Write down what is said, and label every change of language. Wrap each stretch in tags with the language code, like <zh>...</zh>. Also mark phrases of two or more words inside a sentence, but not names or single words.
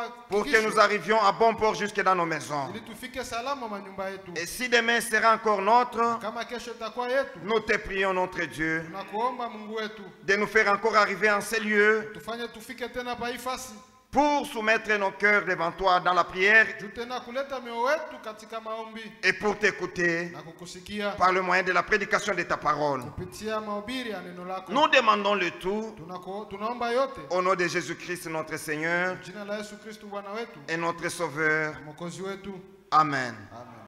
<fr>pour que nous arrivions à bon port jusque dans nos maisons.</fr> <sw>ili tufike salama manyumba yetu.</sw> <fr>Et si demain sera encore notre,</fr> <sw>Kama kesho itakuwa yetu,</sw> <fr>nous te prions, notre Dieu,</fr> <sw>tunakuomba Mungu wetu</sw> <fr>de nous faire encore arriver en ces lieux</fr> <sw>tufanye tufike tena pa hii fasi</sw> <fr>pour soumettre nos cœurs devant toi dans la prière</fr> <sw>juu tena kuleta mioyo yetu katika maombi</sw> <fr>et pour t'écouter</fr> <sw>na kukusikia</sw> <fr>par le moyen de la prédication de ta parole.</fr> <sw>kupitia mahubiri ya neno lako.</sw> <fr>Nous demandons le tout</fr> <sw>Tunaomba yote</sw> <fr>au nom de Jésus-Christ, notre Seigneur</fr> <sw>jina la Yesu Kristo Bwana wetu</sw> <fr>et notre Sauveur.</fr> <sw>Mwokozi wetu.</sw> <fr>Amen.</fr> <sw>Amen.</sw>